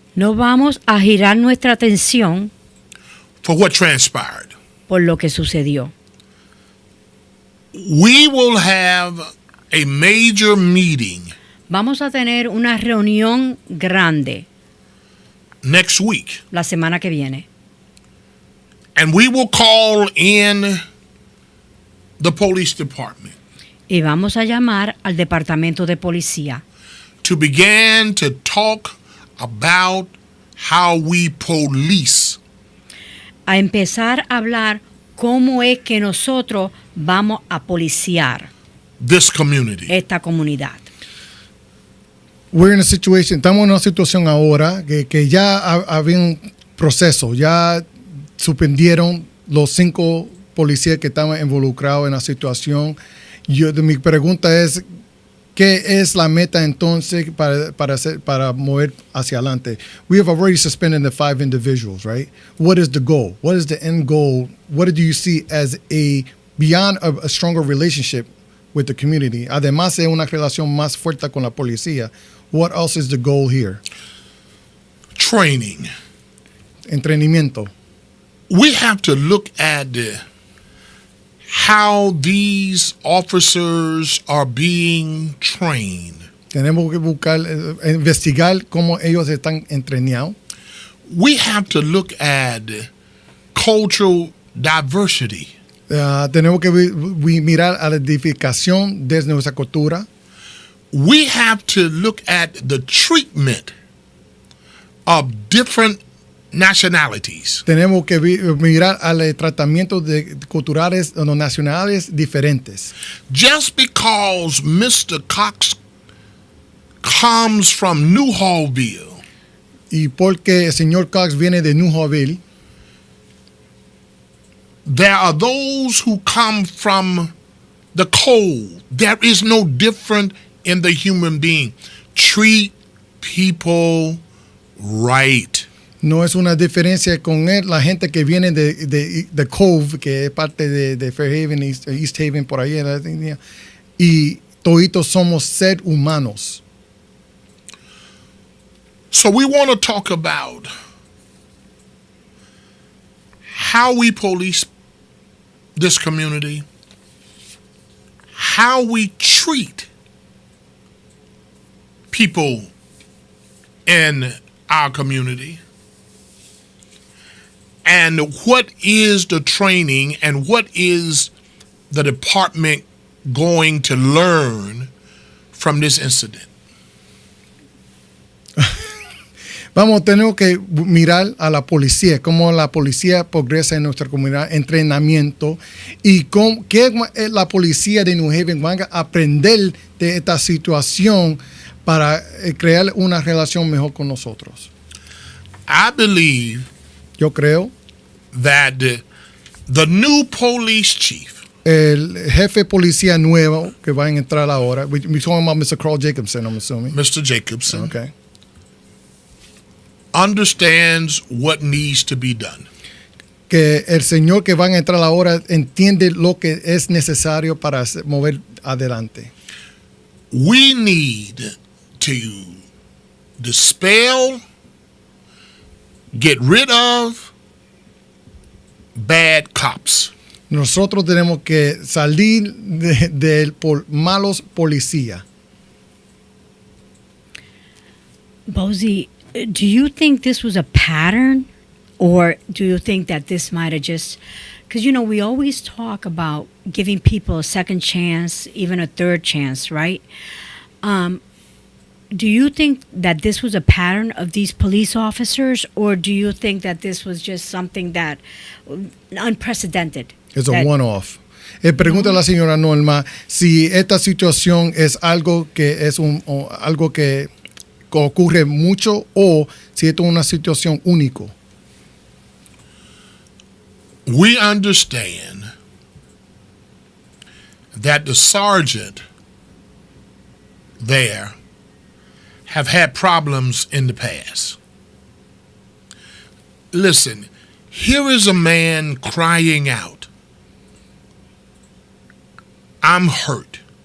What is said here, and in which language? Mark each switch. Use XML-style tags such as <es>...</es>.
<es>No vamos a girar nuestra atención</es> <en>for what transpired.</en> <es>por lo que sucedió.</es> <en>We will have a major meeting</en> <es>Vamos a tener una reunión grande</es> <en>next week,</en> <es>la semana que viene</es> <en>and we will call in the police department</en> <es>y vamos a llamar al departamento de policía</es> <en>to begin to talk about how we police</en> <es>a empezar a hablar cómo es que nosotros vamos a policiar</es> <en>this community.</en> <es>esta comunidad. Estamos en una situación ahora que ya había un proceso, ya suspendieron los 5 policías que estaban involucrados en la situación. Mi pregunta es, ¿qué es la meta entonces para mover hacia adelante?</es> <en>We have already suspended the 5 individuals, right? What is the goal? What is the end goal? What do you see as beyond a stronger relationship with the community?</en> <es>Además de una relación más fuerte con la policía,</es> <en>what else is the goal here? Training.</en> <es>Entrenamiento.</es> <en>We have to look at how these officers are being trained.</en> <es>Tenemos que investigar cómo ellos están entrenados.</es> <en>We have to look at cultural diversity.</en> <es>Tenemos que mirar a la edificación de nuestra cultura.</es> <en>We have to look at the treatment of different nationalities.</en> <es>Tenemos que mirar al tratamiento de culturales o nacionales diferentes.</es> <en>Just because Mr. Cox comes from Newhallville,</en> <es>Y porque el señor Cox viene de Newhallville,</es> <en>there are those who come from the cold. There is no difference in the human being. Treat people right.</en> <es>no es una diferencia con él, la gente que viene de Cove, que es parte de Fairhaven, East Haven, por ahí en la línea, y toditos somos seres humanos.</es> <en>So we want to talk about how we police this community, how we treat people in our community, and what is the training and what is the department going to learn from this incident.</en> <es>Tenemos que mirar a la policía, cómo la policía progresa en nuestra comunidad, entrenamiento, y qué la policía de New Haven van a aprender de esta situación para crear una relación mejor con nosotros.</es> <en>I believe</en> <es>Yo creo</es> <en>that the new police chief,</en> <es>el jefe policía nuevo que va a entrar ahora,</es> <en>we're talking about Mr. Carl Jacobson, I'm assuming. Mr. Jacobson, Okay. understands what needs to be done.</en> <es>Que el señor que van a entrar ahora entiende lo que es necesario para mover adelante.</es> <en>We need to dispel, get rid of bad cops.</en> <es>Nosotros tenemos que salir de malos policías.</es> <en>Bozy, do you think this was a pattern, or do you think that this might have just, because we always talk about giving people a second chance, even a third chance, right? Do you think that this was a pattern of these police officers, or do you think that this was just something that unprecedented?</en> <es>Es un one-off. Pregunta a la señora Norma si esta situación es algo que algo que ocurre mucho o si esto es una situación única.</es> <en>We understand that the sergeant there have had problems in the past. Listen, here is a man crying out, I'm hurt.</en>